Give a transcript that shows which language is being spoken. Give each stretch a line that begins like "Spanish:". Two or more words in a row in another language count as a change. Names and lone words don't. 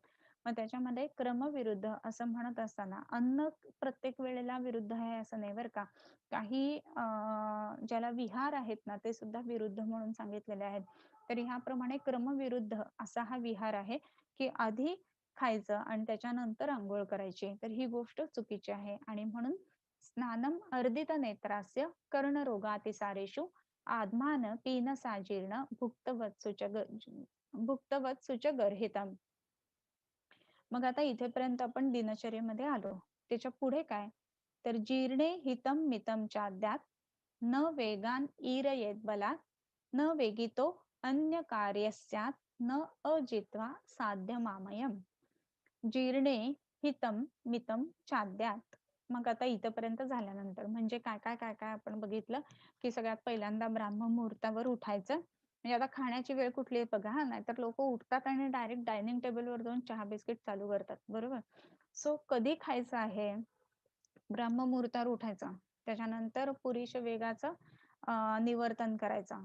Marathi: मग त्याच्यामध्ये क्रमविरुद्ध असं म्हणत असताना अन्न प्रत्येक वेळेला विरुद्ध आहे असं नाही बरं का. काही ज्याला विहार आहेत ना ते सुद्धा विरुद्ध म्हणून सांगितलेले आहेत. तर ह्याप्रमाणे क्रमविरुद्ध असा हा विहार आहे की आधी खायचं आणि त्याच्यानंतर अंघोळ करायची. तर ही गोष्ट चुकीची आहे आणि म्हणून
Sanskrit: स्नानम अर्दित नेत्रास्य कर्णरोगातिसारेषु आत्मान पीनसाजीर्ण भुक्तवत्सुच गर्हितम.
Marathi: मग आता इथेपर्यंत आपण दिनचर्येमध्ये आलो. त्याच्या पुढे काय तर
Sanskrit: जीर्णे हितम मितम चाद्यात न वेगान ईरयेत बलात न वेगितो अन्य कार्यस्यात न अजित्वा साध्य मामयम. जीर्णे हितम मितम चाद्यात.
Marathi: मग आता इथपर्यंत झाल्यानंतर म्हणजे काय काय काय काय आपण बघितलं की सगळ्यात पहिल्यांदा ब्राह्म मुहूर्तावर उठायचं म्हणजे आता खाण्याची वेळ कुठली आहे बघा हां, नाहीतर लोकं उठतात आणि
English: direct dining tablevar
Marathi: जाऊन चहा बिस्किट चालू करतात, बरोबर? सो कधी खायचं आहे? ब्रह्ममुहूर्तावर उठायचं. त्याच्यानंतर पुरीश वेगाचं निवर्तन करायचं.